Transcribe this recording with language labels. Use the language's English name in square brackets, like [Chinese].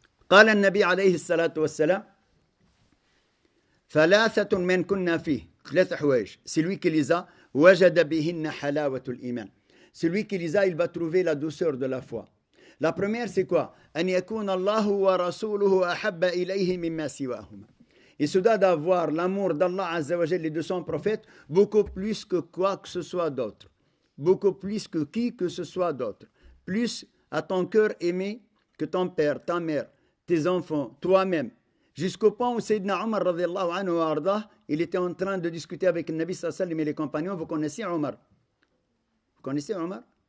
[Arabic] قال النبي عليه الصلاة والسلام ثلاثة من كنا فيه. 3 حوايج. [French] Celui qui les a, [Arabic] وجد بهن حلاوة الإيمان. [French] Celui qui les a, il va trouver la douceur de la foi. La première, c'est quoi? [Arabic] أن يكون الله ورسوله أحب إليه مما سواهما. [French] Il se doit d'avoir l'amour d'Allah Azza wa Jalla et de son prophète beaucoup plus que quoi que ce soit d'autre. Beaucoup plus que qui que ce soit d'autre. Plus à ton cœur aimé que ton père, ta mère, tes enfants, toi-même. Jusqu'au point où Sayyidina Omar, radiallahu anhu wa ardah, il était en train de discuter avec le Nabi sallallahu alayhi wa sallam et les compagnons. Vous connaissez Omar? Vous connaissez Omar?